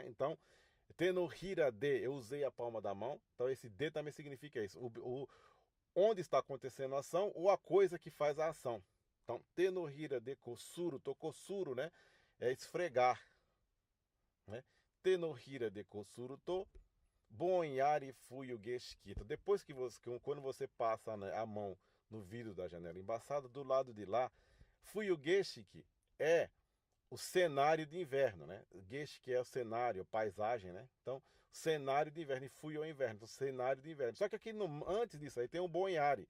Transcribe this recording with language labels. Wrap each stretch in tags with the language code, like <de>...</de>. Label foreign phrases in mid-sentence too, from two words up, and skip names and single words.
<pt>Então,</pt> <ja>手のひら で,</ja> <pt>eu usei a palma da mão, então esse de também significa isso, onde está acontecendo a ação ou a coisa que faz a ação.</pt> <ja>Então, 手のひら で こする、こする, né?</ja> <pt>É esfregar, né?</pt> <ja>手のひら で こする と ぼんやり 冬景色.</ja> <pt>Depois quando você passa, né, a mão no vidro da janela embaçada, do lado de lá, Fuyugeshiki é o cenário de inverno, né? Geshiki é o cenário, a paisagem, né? Então, cenário de inverno. E Fuyu é o inverno, então, cenário de inverno. Só que aqui, antes disso aí, tem um Bonyari.</pt>